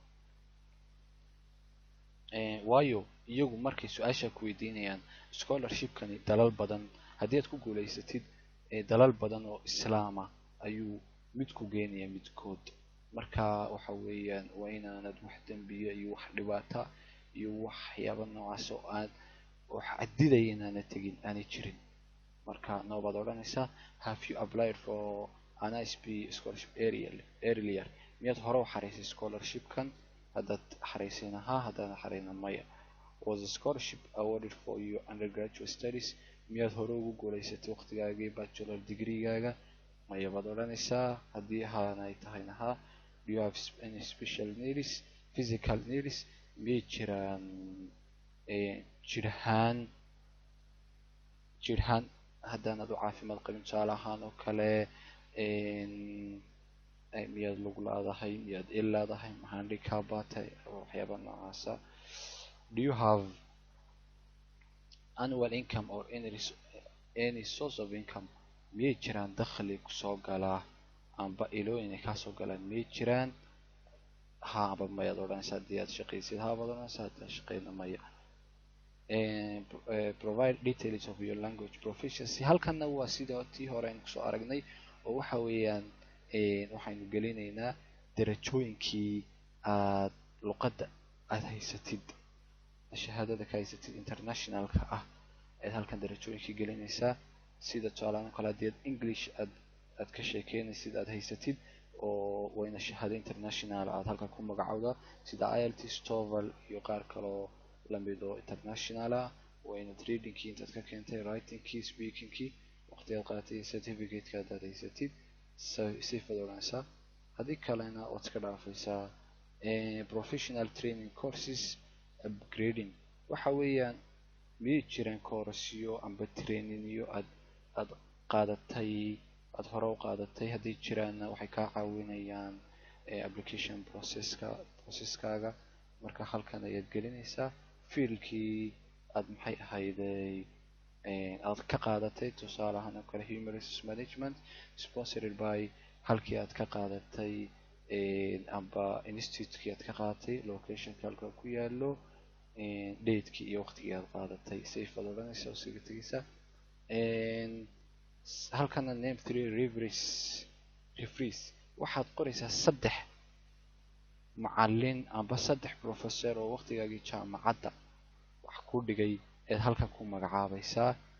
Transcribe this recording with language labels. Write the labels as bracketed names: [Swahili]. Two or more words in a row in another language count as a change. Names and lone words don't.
[Somali] waayo iyagu markay su-aasha ku weydiinayaan scholarshipkani dalal badan haddii aad ku guulaysatid dalal badan oo islaama ayuu mid ku geenaya midkood. marka waxa weeyaan waa inaanad wax dembiye iyo wax dhibaata iyo waxyaaba noocaas oo xadidaya inaanad tegin aanay jirin. marka noobaad odhanaysaa [English] have you applied for an ISP scholarship earlier? [Somali] miyaad hore u xaraysay scholarshipkan? haddaad xaraysayna haa, haddaadan xarayna maya. [English] was the scholarship awarded for your undergraduate studies? [Somali] miyaad hore ugu guulaysatay waqtigaagii bachelor degreegaaga? maya baad odhanaysaa. haddii haana ay tahayna haa. [English] do you have any special needs, physical needs? [Somali] miyay jiraan jirhaan haddaanad u caafimaad qabin tusaale ahaan oo kale miyaad lug laadahay, miyaad il laadahay, handicap baa tahay, waxyaaba noocaasa. [English] do you have annual income or any source of income? [Somali] miyay jiraan dakhli kusoo galaa amba ilooyin ay kaasoo galaan miyay jiraan? haa amba mayaad odhanaysaa. haddii aad shaqaysid haa baad odhanaysaa, haddii aad shaqayna maya. [English] provide details of your language proficiency. [Somali] halkanna waa sida tii hore aynu kusoo aragnay oo waxa weeyaan waxaynu gelinaynaa darajooyinkii aad luqadda aad haysatid, shahaadada ka haysatid internationalka ah ayaad halkan darajooyinkii gelinaysaa. sida tusaalahaan oo kale haddii aad english aad ka sheekeynaysid aad haysatid oo wayna shahaado international aad halkan ku magacowda sida IELTS, TOEFL iyo qaar kaloo lamid oo international ah. wayna readingkii intaad ka keentay, writingkii, speakingkii, waqtigaad qaadatay, certificate-ka haddaad haysatid sifaad odhanaysaa. haddii kalena waad iska dhaafaysaa. [English] professional training courses upgrading [Somali] waxa weeyaan miyay jiraan koorasyo amba trainingyo aad qaadatay, aad hore u qaadatay? haddii jiraanna waxay kaa caawinayaan application processkaaga. marka halkan ayaad gelinaysaa fiilkii aad maxay ahayday aad ka qaadatay. tusaale ahaan oo kale [English] human resource management sponsored by [Somali] halkii aad ka qaadatay amba institutekii aad ka qaadatay, locationka halka ku yaalo, datekii iyo waqtigii aad qaadatay. safe aad odhanaysa oo siga tegaysa. halkana [English] name 3 referees [Somali] waxaad qoraysaa 3 macalin amba 3 professor oo waqtigaagii jaamacadda wax ku dhigay eed halkan ku magacaabaysaa.